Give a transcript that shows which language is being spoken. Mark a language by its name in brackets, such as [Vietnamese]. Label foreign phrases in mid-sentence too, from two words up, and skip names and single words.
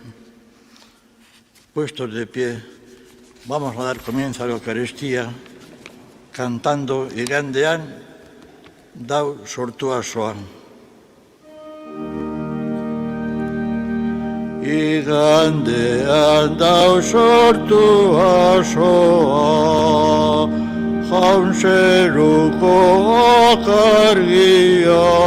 [Spanish] Puestos de pie, vamos a dar comienzo a la Eucaristía cantando Igandean dau sortua soa. [Basque] Igandean dau sortua soa, jaun zeruko akargia.